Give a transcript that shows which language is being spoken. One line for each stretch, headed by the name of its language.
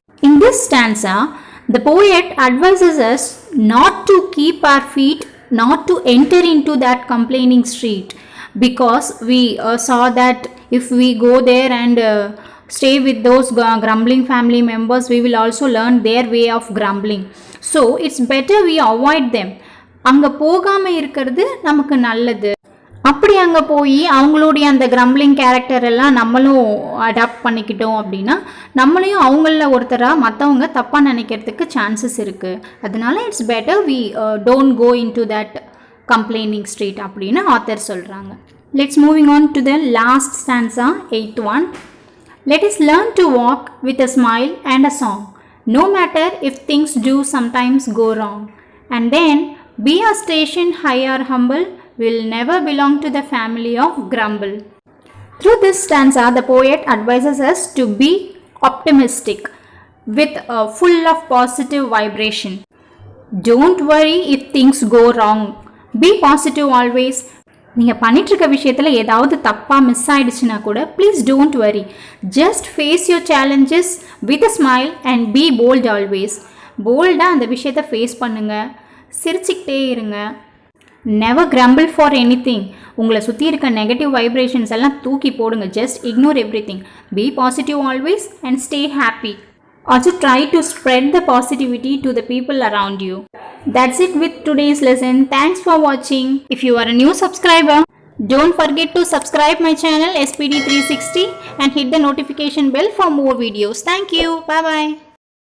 English: In this stanza, the poet advises us not to keep our feet, not to enter into that complaining street, because we saw that if we go there and stay with those grumbling family members, we will also learn their way of grumbling. So it's better we avoid them.
Tamil: அங்கே போகாமல் இருக்கிறது நமக்கு நல்லது. அப்படி அங்கே போய் அவங்களுடைய அந்த கிரம்பிளிங் கேரக்டர் எல்லாம் நம்மளும் அடாப்ட் பண்ணிக்கிட்டோம் அப்படின்னா நம்மளையும் அவங்களில் ஒருத்தராக மற்றவங்க தப்பாக நினைக்கிறதுக்கு சான்சஸ் இருக்குது. அதனால
English: it's better we don't go in to that complaining street
Tamil: அப்படின்னு ஆத்தர் சொல்கிறாங்க.
English: Let's moving on to the last stanza 8th one. Let us learn to walk with a smile and a song, no matter if things do sometimes go wrong. And then be a station high or humble, will never belong to the family of Grumble. Through this stanza, the poet advises us to be optimistic with full of positive vibration. Don't worry if things go wrong. Be positive always.
Tamil: நீங்கள் பண்ணிகிட்ருக்க விஷயத்தில் ஏதாவது தப்பாக miss ஆகிடுச்சுன்னா கூட
English: Please don't worry, just face your challenges with a smile and be bold always.
Tamil: போல்டாக அந்த விஷயத்தை face பண்ணுங்கள், சிரிச்சுக்கிட்டே இருங்க.
English: Never grumble for anything.
Tamil: உங்களை சுற்றி இருக்க நெகட்டிவ் வைப்ரேஷன்ஸ் எல்லாம் தூக்கி போடுங்க.
English: Just ignore everything. Be positive always and stay happy. Also try to spread the positivity to the people around you. That's it with today's lesson. Thanks for watching. If you are a new subscriber, don't forget to subscribe my channel SPD360 and hit the notification bell for more videos. Thank you. Bye bye.